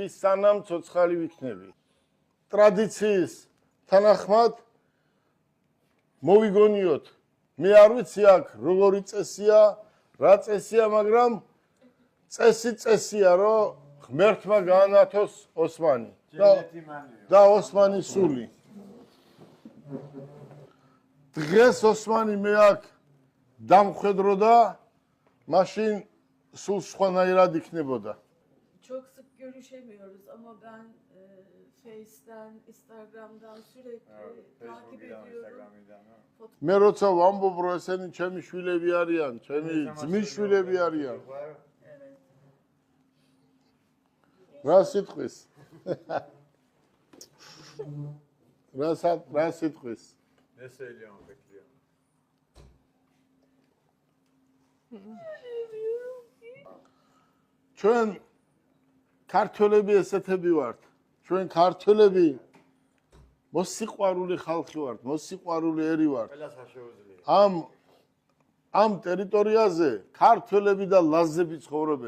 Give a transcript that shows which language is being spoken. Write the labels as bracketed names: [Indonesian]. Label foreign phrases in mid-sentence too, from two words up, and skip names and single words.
[Georgian] სანამ ცოცხალი ვიქნები ტრადიციის თანახმად მოვიგონიოთ მე არ ვიცი აქ როგორი წესია რა წესია მაგრამ წესია რომ ღმერთმა გაანათოს ოსმანი და ოსმანის სული დღეს ოსმანი მე აქ დამხვედრო და მაშინ სულ სხვანაირად იქნებოდა [Turkish] Çok sık görüşemiyoruz ama ben Face'den, Instagram'dan sürekli takip ediyorum. [Georgian] მე როცა ვამბობ რომ ესენი ჩემი შვილები არიან, ჩემი ძმის შვილები არიან. რა სიტყვის? რა სიტყვის? [Turkish] Neseliyorum bekliyorum. [Georgian] ჩვენ ქართველები ესეთები ვართ. ჩვენ ქართველები მოსიყვარული ხალხი ვართ, მოსიყვარული ერი ვართ. ამ ტერიტორიაზე ქართველები და ლაზები ცხოვრობენ.